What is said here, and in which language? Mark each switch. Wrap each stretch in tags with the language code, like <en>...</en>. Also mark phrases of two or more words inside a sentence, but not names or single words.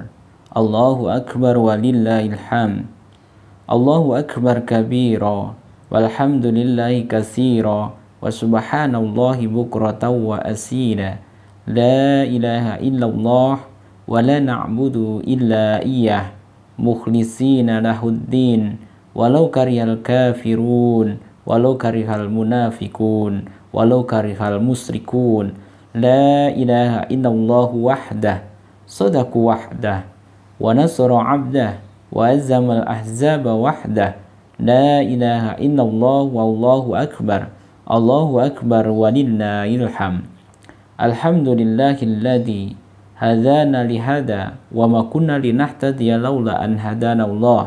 <ar>الله أكبر ولله الحمد الله أكبر كبيرا والحمد لله كثيرا وسبحان الله بكرة وأصيلا. لا إله إلا الله ولا نعبد إلا إياه مخلصين له الدين ولو كره الكافرون ولو كره المنافقون ولو كره المشركون. لا إله إلا الله وحده صدق وعده ونصر عبده وهزم الأحزاب وحده. لا إله إلا الله والله أكبر. الله أكبر ولله الحمد الحمد لله الذي هدانا لهذا وما كنا لنهتدي لولا أن هدانا الله.</ar>